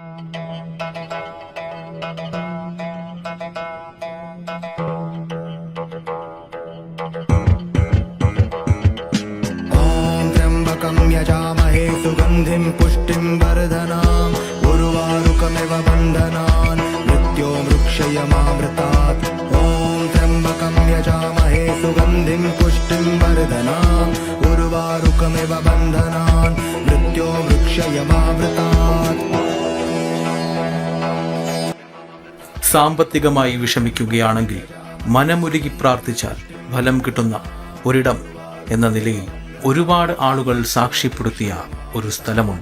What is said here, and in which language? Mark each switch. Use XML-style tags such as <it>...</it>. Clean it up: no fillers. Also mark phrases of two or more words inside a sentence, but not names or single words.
<sa>यजामहे सुगन्धिं पुष्टिं वर्धनाम् उर्वारुकमिव बन्धनान् मृत्योर्मुक्षयमामृतात् ॐ त्र्यम्बकं यजामहे सुगन्धिं पुष्टिं वर्धनाम् उर्वारुकमिव बन्धनान् मृत्योर्मुक्षयमामृतात्.</sa> <ml>സാമ്പത്തികമായി വിഷമിക്കുകയാണെങ്കിൽ മനമുരുകി പ്രാർത്ഥിച്ചാൽ ഫലം കിട്ടുന്ന ഒരിടം എന്ന നിലയിൽ ഒരുപാട് ആളുകൾ സാക്ഷ്യപ്പെടുത്തിയ ഒരു സ്ഥലമുണ്ട്.</ml>